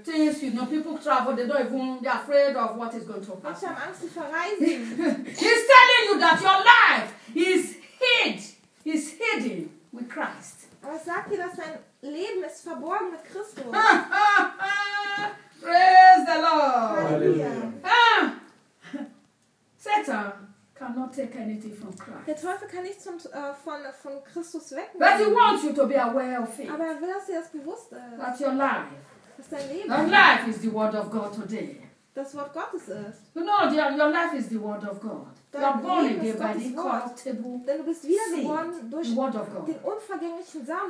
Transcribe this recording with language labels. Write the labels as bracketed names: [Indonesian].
[English] Things, you know, people travel, they don't even, they're afraid of what is going to happen. [German] Ich habe Angst, sie verreisen. [English] He's telling you that your life is hid. He's hidden with Christ. [German] Aber sagt dir, dass dein Leben ist verborgen mit Christus. [English] Praise the Lord. [German] Hallelujah. [English] Satan cannot take anything from Christ. [German] Der Teufel kann nichts von Christus wegnehmen. [English] But he wants you to be aware of it. [German] Aber er will, dass dir das bewusst ist. [English] That's your life. [German] Das ist dein Leben. [English] Your life is the word of God today. [German] Das Wort Gottes ist. [English] You know, your life is the word of God. [German] Dein [English] You're born [German] Leben [English] again [German] Gottes [English] by the incorruptible [German] seed. Denn du bist wiedergeboren durch den unvergänglichen Samen.